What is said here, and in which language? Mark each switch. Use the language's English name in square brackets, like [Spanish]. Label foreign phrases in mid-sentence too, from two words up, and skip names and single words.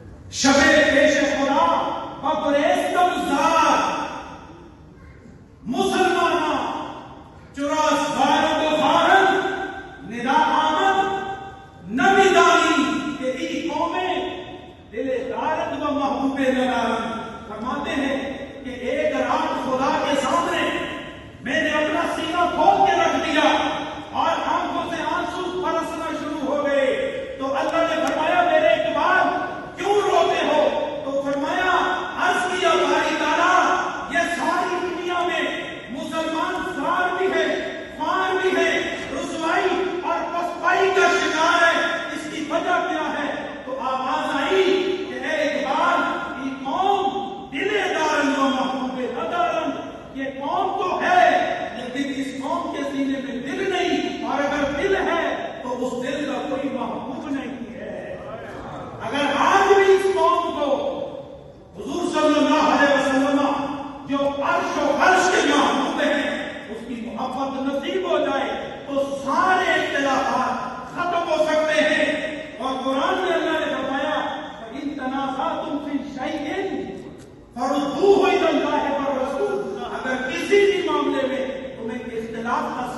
[Persian] شب پیش خدا بگریستم زار مسلمانا چراس بارد و بارد ندا آمد نمی دانی کہ ای قومیں دل دارد و محبوب ندارد. [Urdu] فرماتے ہیں کہ ایک رات خدا کے سامنے میں نے اپنا سینہ کھول کے رکھ دیا اور آنکھوں سے آنسو برسنا شروع ہو گئے. تو اللہ نے فرمایا میرے اقبال کیوں روتے ہو؟ تو فرمایا عرض کیا باری تعالیٰ یہ ساری دنیا میں مسلمان فرار بھی ہے فار بھی ہے رسوائی اور پسپائی کا شکار ہے. اس کی وجہ کیا ہے؟ تو آواز آئی کہ اے اقبال یہ قوم [Persian] دل دارن و محبوب ندارن. [Urdu] یہ قوم تو ہے لیکن اس قوم کے سینے میں دل نہیں, اور اگر دل ہے تو اس دل کا کوئی محبوب نہیں ہے. اگر آج بھی اس قوم کو حضور صلی اللہ علیہ وسلم جو عرش و عرش کے محبوب ہیں اس کی محبت نصیب ہو جائے تو سارے اختلافات ختم ہو سکتے ہیں. اور قرآن میں اللہ نے فرمایا [Arabic] فَإِن تَنَازَعْتُمْ فِي شَيْءٍ فَرُدُّوهُ إِلَى اللَّهِ وَالرَّسُولِ. [Urdu] اگر کسی بھی معاملے میں تمہیں اختلاف